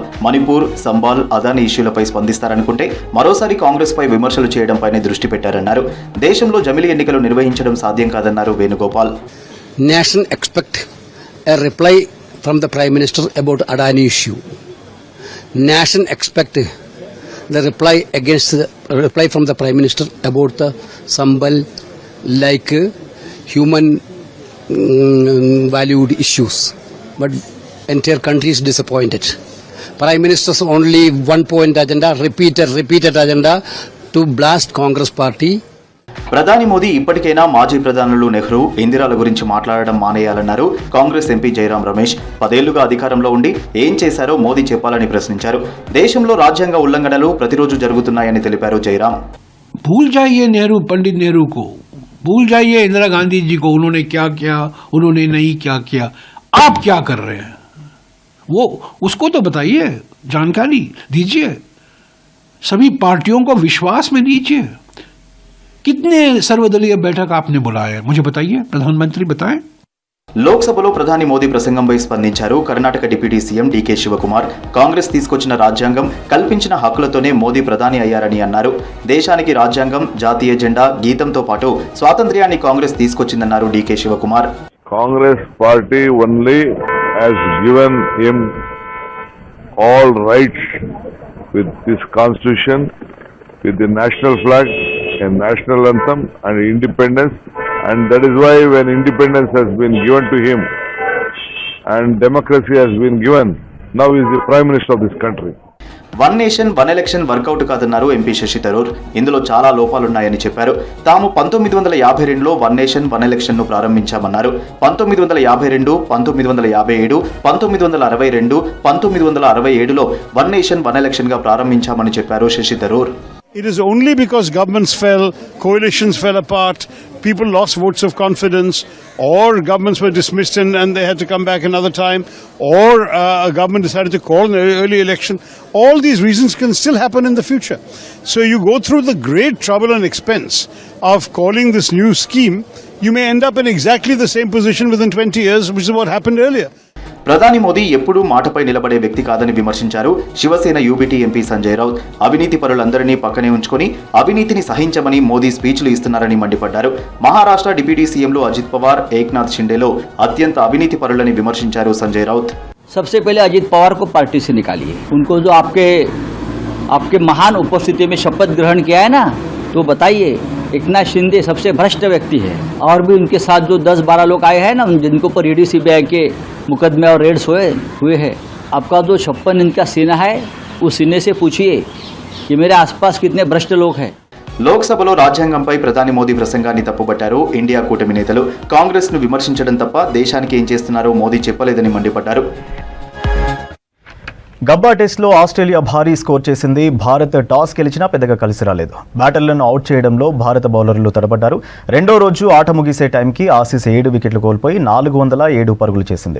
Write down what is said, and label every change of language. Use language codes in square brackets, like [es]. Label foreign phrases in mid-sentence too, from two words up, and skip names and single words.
[te] మణిపూర్, సంబాల్, అదానీ ఇష్యూలపై స్పందిస్తారనుకుంటే మరోసారి కాంగ్రెస్ పై విమర్శలు చేయడంపైనే దృష్టి పెట్టారన్నారు. దేశంలో జమిలీ ఎన్నికలు నిర్వహించడం సాధ్యం కాదన్నారు వేణుగోపాల్. [en] Nation expect a reply from the Prime Minister about Adani issue. Nation expect the reply from the Prime Minister about the Sambal like human valued issues. But entire country is disappointed. Prime Minister's only one point agenda, repeated agenda to blast Congress party. [te] ప్రధాని మోదీ ఇప్పటికైనా మాజీ ప్రధానులు నెహ్రూ, ఇందిరాల గురించి మాట్లాడడం మానేయాలన్నారు కాంగ్రెస్ ఎంపీ జైరాం రమేష్. 10 ఏళ్లుగా అధికారంలో ఉండి ఏం చేశారో మోదీ చెప్పాలని ప్రశ్నించారు. దేశంలో రాజ్యాంగ ఉల్లంఘనలు ప్రతిరోజు జరుగుతున్నాయని తెలిపారు జైరాం. [hi] भूल जाइये नेहरू, पंडित नेहरू को भूल जाइए इंदिरा गांधी जी को, उन्होंने क्या किया, उन्होंने नहीं क्या किया. आप क्या कर रहे हैं वो उसको तो बताइए, जानकारी दीजिए, सभी पार्टियों को विश्वास में लीजिए. कितने सर्वदलीय बैठक आपने बुलाया मुझे बताइए, प्रधानमंत्री बताएं. [te] లోక్సభలో ప్రధాని మోదీ ప్రసంగంపై స్పందించారు కర్ణాటక [en] deputy CM [te] డీకే శివకుమార్. కాంగ్రెస్ తీసుకొచ్చిన రాజ్యాంగం, కల్పించిన హక్కులతోనే మోదీ ప్రధాని అయ్యారని అన్నారు. దేశానికి రాజ్యాంగం, జాతీయ జెండా, గీతంతో పాటు స్వాతంత్ర్యాన్ని కాంగ్రెస్ తీసుకొచ్చిందన్నారు డీకే శివకుమార్. [en] Congress party only has given him all rights with this constitution, with the national flag and national anthem and independence. And that is why when independence has been given to him and democracy has been given, now he is the Prime Minister of this country. [te] వన్ నేషన్ వన్ ఎలక్షన్ వర్కౌట్ కాదన్నారు ఎంపీ శశి థరూర్. ఇందులో చాలా లోపాలున్నాయని చెప్పారు. తాము 1952లో వన్ నేషన్ వన్ ఎలక్షన్ ను ప్రారంభించామన్నారు. 1952, 1957, 1962, 1967లో వన్ నేషన్ వన్ ఎలక్షన్ గా ప్రారంభించామని చెప్పారు శశి థరూర్. [en] It is only because governments fell, coalitions fell apart, people lost votes of confidence, or governments were dismissed and they had to come back another time, or a government decided to call an early election. All these reasons can still happen in the future. So you go through the great trouble and expense of calling this new scheme, you may end up in exactly the same position within 20 years, which is what happened earlier. [te] ప్రధాని మోదీ ఎప్పుడూ మాటపై నిలబడే వ్యక్తి కాదని విమర్శించారు శివసేన యూబీటీ ఎంపీ సంజయ్ రౌత్. అవినీతి పరులందరినీ పక్కనే ఉంచుకొని అవినీతిని సహించమని మోదీ స్పీచ్లు ఇస్తున్నారని మండిపడ్డారు. మహారాష్ట్ర [en] deputy CMs [te] అజిత్ పవార్, ఏక్నాథ్ షిండేలో అత్యంత అవినీతి పరులని విమర్శించారు సంజయ్ రౌత్. [hi] सबसे पहले अजीत पवार को पार्टी से निकालिए. उनको जो आपके महान उपस्थिति में शपथ ग्रहण किया है ना, तो बताइए एकनाथ शिंदे सबसे भ्रष्ट व्यक्ति है. और भी उनके साथ जो 10-12 लोग आए हैं ना, जिनको पर ईडी सीबीआई के मुकदमे और रेड्स हुए हैं, आपका जो 56 इनका सेना है, उस सीने से पूछिए कि मेरे आसपास कितने भ्रष्ट लोग हैं. [te] లోక్సభలో రాజ్యాంగంపై ప్రధాని మోదీ ప్రసంగాన్ని తప్పుబట్టారు ఇండియా కూటమి నేతలు. కాంగ్రెస్ ను విమర్శించడం తప్ప దేశానికి ఏం చేస్తున్నారో మోదీ చెప్పలేదని మండిపడ్డారు. గబ్బా టెస్ట్లో ఆస్ట్రేలియా భారీ స్కోర్ చేసింది. భారత్ టాస్ గెలిచినా పెద్దగా కలిసి రాలేదు. బ్యాటర్లను అవుట్ చేయడంలో భారత బౌలర్లు తడబడ్డారు. రెండో రోజు ఆట ముగిసే టైంకి ఆసీస్ 7 వికెట్లు కోల్పోయి 407 పరుగులు చేసింది.